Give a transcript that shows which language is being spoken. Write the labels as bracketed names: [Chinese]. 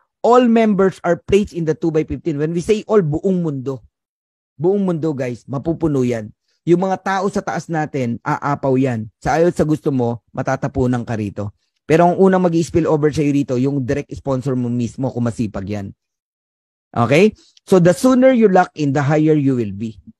[English] All members are placed in the 2x15. When we say all, [Filipino] buong mundo. Buong mundo, guys, mapupuno yan. Yung mga tao sa taas natin, aapaw yan. Sa ayaw sa gusto mo, matatapunan ka rito. Pero ang unang mag-i-spill over sa iyo rito, yung direct sponsor mo mismo kung masipag yan. [English] Okay? So the sooner you lock in, the higher you will be.